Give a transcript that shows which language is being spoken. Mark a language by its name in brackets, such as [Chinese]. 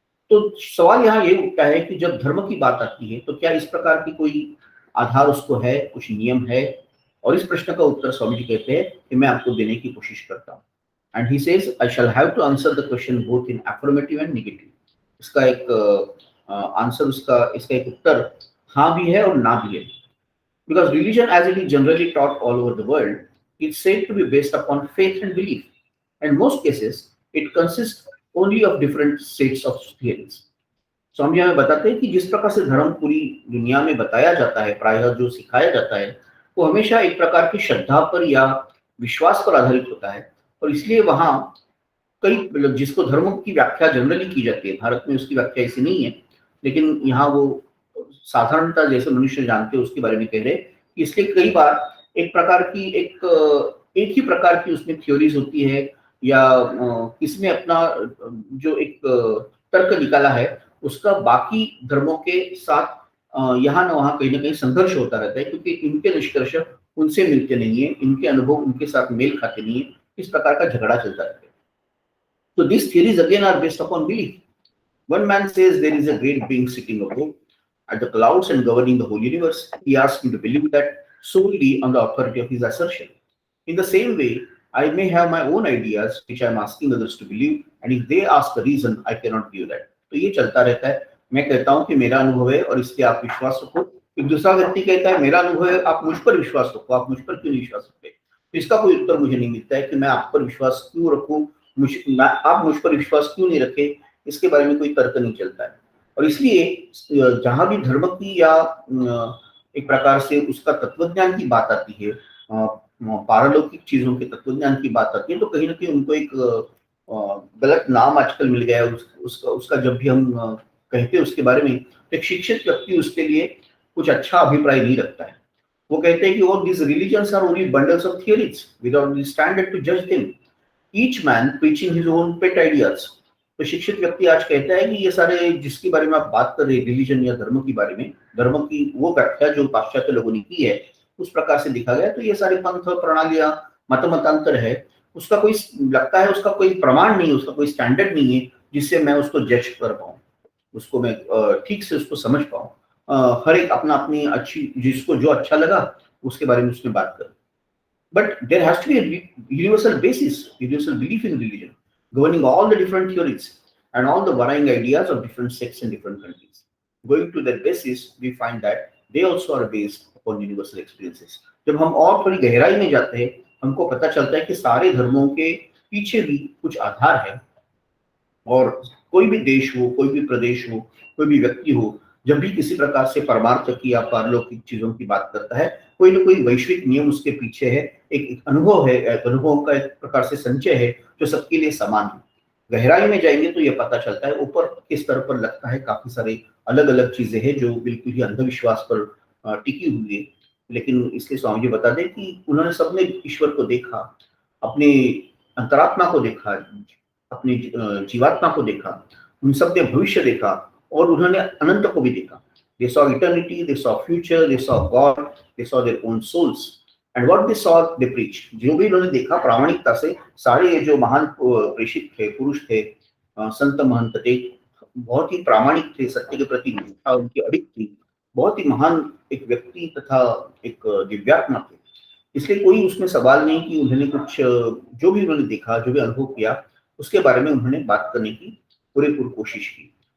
[Hindi] तो सवाल यहाँ ये उठता है कि जब धर्म की बात आती है तो क्या इस प्रकार की कोई आधार उसको है, कुछ नियम है? और इस प्रश्न का उत्तर स्वामी जी कहते हैं कि मैं आपको देने की कोशिश करता हूँ। [English] And he says, I shall have to answer the question both in affirmative and negative. [Hindi] इसका एक आंसर, इसका एक उत्तर हाँ भी है और ना भी है। [English] Because religion, as it is generally taught all over the world, is said to be based upon faith and belief. In most cases, it consists only of different sets of theories. [Hindi] स्वामी हमें बताते हैं कि जिस प्रकार से धर्म पूरी दुनिया में बताया जाता है, प्रायः जो सिखाया जाता है, वो हमेशा एक प्रकार की श्रद्धा पर या विश्वास पर आधारित होता है और इसलिए वहाँ कई, मतलब जिसको धर्म की व्याख्या जनरली की जाती है, भारत में उसकी व्याख्या ऐसी नहीं है, लेकिन यहाँ वो साधारणता जैसे मनुष्य जानते हैं उसके बारे में कह रहे हैं। इसलिए कई बार एक प्रकार की एक ही प्रकार की उसमें थ्योरीज होती है या किसमें अपना जो एक तर्क निकाला है उसका बाकी धर्मों के साथ यहाँ न वहाँ कहीं ना कहीं संघर्ष होता रहता है, क्योंकि इनके निष्कर्ष उनसे मिलते नहीं है, इनके अनुभव उनके साथ मेल खाते नहीं है, इस प्रकार का झगड़ा चलता रहता है। [English] So these theories again are based upon belief. One man says there is a great being sitting above at the clouds and governing the whole universe. He asks me to believe that solely on the authority of his assertion. In the same way, I may have my own ideas which I am asking others to believe, and if they ask a reason, I cannot give that. [Hindi] तो ये चलता रहता है। मैं कहता हूँ कि मेरा अनुभव है और इसलिए आप विश्वास रखो, एक दूसरा व्यक्ति कहता है मेरा अनुभव है, आप मुझ पर विश्वास रखो, आप मुझ पर क्यों नहीं विश्वास रखते? तो इसका कोई उत्तर मुझे नहीं मिलता है कि मैं आप पर विश्वास क्यों रखूं, आप मुझ पर विश्वास क्यों नहीं रखे, इसके बारे में कोई तर्क नहीं चलता है। और इसलिए जहां भी धर्म की या एक प्रकार से उसका तत्वज्ञान की बात आती है, पारलौकिक चीजों के तत्वज्ञान की बात आती है, तो कहीं ना कहीं उनको एक गलत नाम आजकल मिल गया है उसका जब भी हम कहते हैं उसके बारे में, तो एक शिक्षित व्यक्ति उसके लिए कुछ अच्छा अभिप्राय नहीं रखता है। वो कहते हैं कि [English] all these religions are only bundles of theories without the standard to judge them, each man preaching his own pet ideas। [Hindi] तो शिक्षित व्यक्ति आज कहता है कि ये सारे जिसके बारे में आप बात कर रहे हैं, रिलीजन या धर्म के बारे में, धर्म की वो व्याख्या जो पाश्चात्य लोगों ने की है उस प्रकार से लिखा गया, तो ये सारे पंथ प्रणालियां मतांतर है, उसका कोई लगता है उसका कोई प्रमाण नहीं है, उसका कोई स्टैंडर्ड नहीं है जिससे मैं उसको जज कर पाऊँ, उसको मैं ठीक से उसको समझ पाऊँ। हर एक अपना अपनी अच्छी, जिसको जो अच्छा लगा उसके बारे में उसने बात कर। [English] But there has to be a universal basis, universal belief in religion, governing all the different theories and all the varying ideas of different sects in different countries. Going to that basis, we find that they also are based upon universal experiences. [Hindi] जब हम और थोड़ी गहराई में जाते हैं, हमको पता चलता है कि सारे धर्मों के पीछे भी कुछ आधार है, और कोई भी देश हो, कोई भी प्रदेश हो, कोई भी व्यक्ति हो, जब भी किसी प्रकार से परमार्थ की या पारलौकिक चीजों की बात करता है, कोई ना कोई वैश्विक नियम उसके पीछे है, एक अनुभव है, अनुभव का एक प्रकार से संचय है जो सबके लिए समान है। गहराई में जाएंगे तो ये पता चलता है, ऊपर के स्तर पर लगता है काफी सारे अलग अलग चीजें हैं जो बिल्कुल ही अंधविश्वास पर टिकी हुई है। लेकिन इसलिए स्वामी जी बता दें कि उन्होंने सबने ईश्वर को देखा, अपने अंतरात्मा को देखा, अपनी जीवात्मा को देखा, उन सब ने भविष्य देखा, और उन्होंने अनंत को भी देखा। [English] They saw eternity, they saw future, they saw God, they saw their own souls, and what they saw they preached। [Hindi] जो भी उन्होंने देखा प्रामाणिकता से, सारे जो महान प्रेषित थे, पुरुष थे, संत महंत थे, बहुत ही प्रामाणिक थे, सत्य के प्रति निष्ठा उनकी अडिग थी, बहुत ही महान एक व्यक्ति तथा एक दिव्यात्मा थे। इसलिए कोई उसमें सवाल नहीं कि उन्होंने कुछ जो भी उन्होंने देखा, जो भी अनुभव किया, उसके बारे में उन्होंने बात करने की पूरेपूर कोशिश की।